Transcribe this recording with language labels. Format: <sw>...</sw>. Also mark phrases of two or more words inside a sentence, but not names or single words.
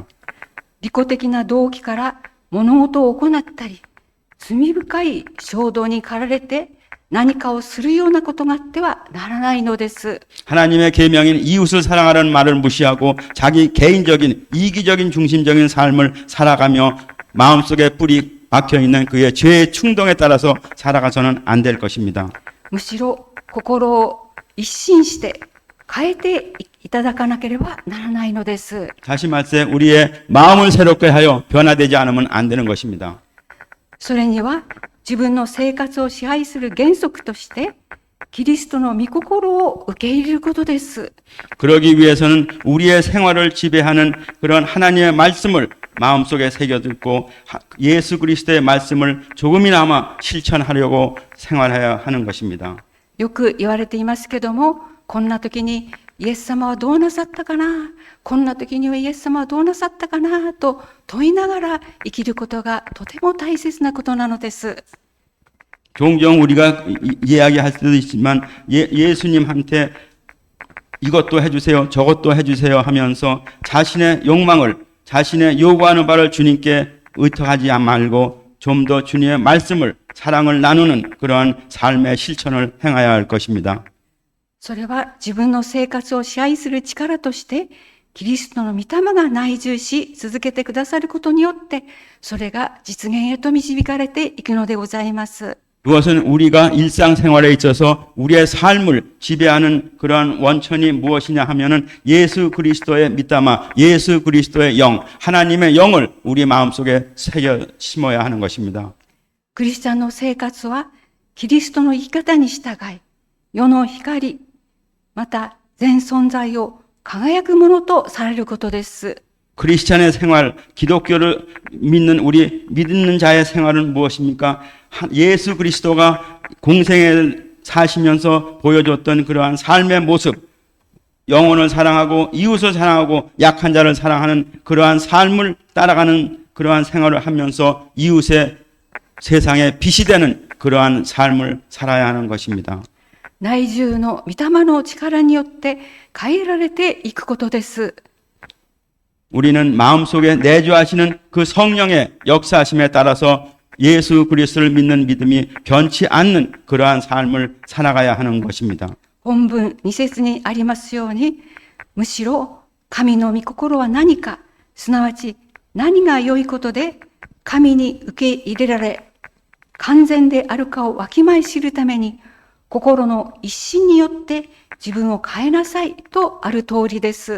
<ja>利己的な動機から物事を行ったり、罪深い衝動に駆られて何かをするようなことがあってはならないのです。</ja> <ko>하나님의 계명인 이웃을 사랑하는 말을 무시하고 자기 개인적인 이기적인 중심적인 삶을 살아가며 마음속에 뿌리 박혀있는 그의 죄의 충동에 따라서 살아가서는 안 될 것입니다.</ko> <ja>むしろ心を一新して変えていただかなければならないのです。</ja> <ko>다시 말해 우리의 마음을 새롭게 하여 변화되지 않으면 안 되는 것입니다.</ko> <ja>それには自分の生活を支配する原則としてキリストの御心を受け入れることです。</ja> <ko>그러기 위해서는 우리의 생활을 지배하는 그런 하나님의 말씀을 마음속에 새겨듣고 예수 그리스도의 말씀을 조금이나마 실천하려고 생활해야 하는 것입니다.</ko> <ja>よく言われていますけども、こんな時にイエス様はどうなさったかな、こんな時にはイエス様はどうなさったかなと問いながら生きることがとても大切なことなのです。</ja> <ko>종종 우리가 이야기할 수도 있지만 예수님한테 이것도 해주세요, 저것도 해주세요 하면서 자신의 욕망을, 자신의 요구하는 바를 주님께 의탁하지 말고 좀 더 주님의 말씀을, 사랑을 나누는 그러한 삶의 실천을 행해야 할 것입니다.</ko> <ja>それは自分の生活を支配する力としてキリストの御霊が内住し続けてくださることによってそれが実現へと導かれていくのでございます。</ja> <ko>그것은 우리가 일상생활에 있어서 우리의 삶을 지배하는 그러한 원천이 무엇이냐 하면은 예수 그리스도의 믿음아, 예수 그리스도의 영, 하나님의 영을 우리 마음속에 새겨 심어야 하는 것입니다.</ko> <ja>クリスチャンの生活はキリストの生き方に従い世の光また全存在を輝くものとされることです。</ja> <ko>크리스찬의 생활, 기독교를 믿는 우리 믿는 자의 생활은 무엇입니까? 예수 그리스도가 공생에 사시면서 보여줬던 그러한 삶의 모습, 영혼을 사랑하고 이웃을 사랑하고 약한 자를 사랑하는 그러한 삶을 따라가는 그러한 생활을 하면서 이웃의 세상에 빛이 되는 그러한 삶을 살아야 하는 것입니다.</ko> <ja>内住の御霊の力によって変えられていくことです。</ja> <ko>우리는 마음속에 내주하시는 그 성령의 역사하심에 따라서 예수 그리스도를 믿는 믿음이 변치 않는 그러한 삶을 살아가야 하는 것입니다.</ko> <ja>本文2節にありますように、むしろ神の御心は何か、すなわち何が良いことで神に受け入れられ、完全であるかをわきまえ知るために、心の一心によって自分を変えなさいとある通りです。</ja>